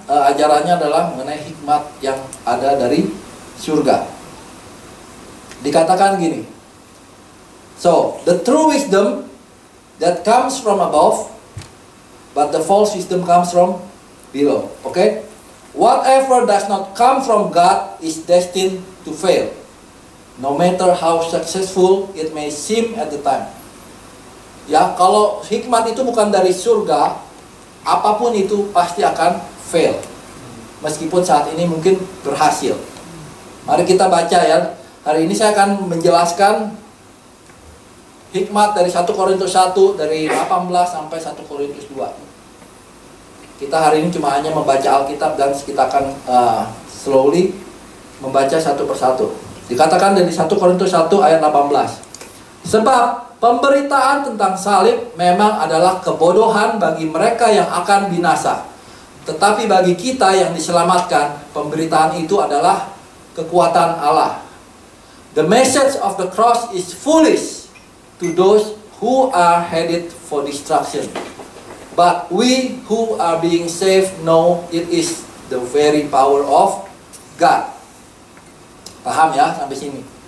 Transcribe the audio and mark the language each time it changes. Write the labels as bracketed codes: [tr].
[id] Ajarannya adalah mengenai hikmat yang ada dari surga. Dikatakan gini, [en] so the true wisdom that comes from above, but the false wisdom comes from below. Okay? Whatever does not come from God is destined to fail, no matter how successful it may seem at the time. [id] Ya, kalau hikmat itu bukan dari surga, apapun itu pasti akan fail, meskipun saat ini mungkin berhasil. Mari kita baca ya. Hari ini saya akan menjelaskan hikmat dari 1 Korintus 1 dari 18 sampai 1 Korintus 2. Kita hari ini cuma hanya membaca Alkitab dan kita akan slowly membaca satu persatu. Dikatakan dari 1 Korintus 1 ayat 18. Sebab pemberitaan tentang salib memang adalah kebodohan bagi mereka yang akan binasa. Tetapi bagi kita yang diselamatkan, pemberitaan itu adalah kekuatan Allah. [en] The message of the cross is foolish to those who are headed for destruction. But we who are being saved know it is the very power of God. [id] Paham ya sampai sini?